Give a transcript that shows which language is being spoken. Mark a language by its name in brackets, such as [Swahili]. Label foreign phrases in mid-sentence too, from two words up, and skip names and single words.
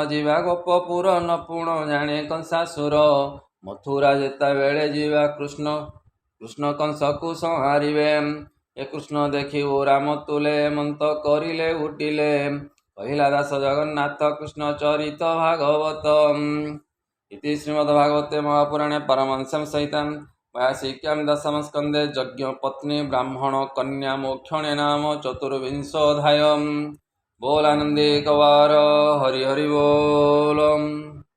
[Odia] ଯିବା ଗୋପପୁର ନ ପୁଣ ଜାଣେ କଂସାସୁର ମଥୁରା ଯେତେବେଳେ ଯିବା କୃଷ୍ଣ କଂସକୁ ସଂହାରିବେ ଏ କୃଷ୍ଣ ଦେଖିବୁ ରାମ ତୁଲେ ମନ୍ତ କରିଲେ ଉଠିଲେ କହିଲା ଦାସ ଜଗନ୍ନାଥ କୃଷ୍ଣ ଚରିତ ଭାଗବତ [Sanskrit] ଇତି ଶ୍ରୀମଦ୍ଭାଗବତେ ମହାପୁରାଣେ ପରମହଂସଂ ସହିତଂ व्यासिक्यां दशमस्कन्धे यज्ञपत्नी ब्राह्मण कन्या मोक्षणे नाम चतुर्विंशोऽध्यायः बोलानन्दे कवार हरि हरि बोलम्।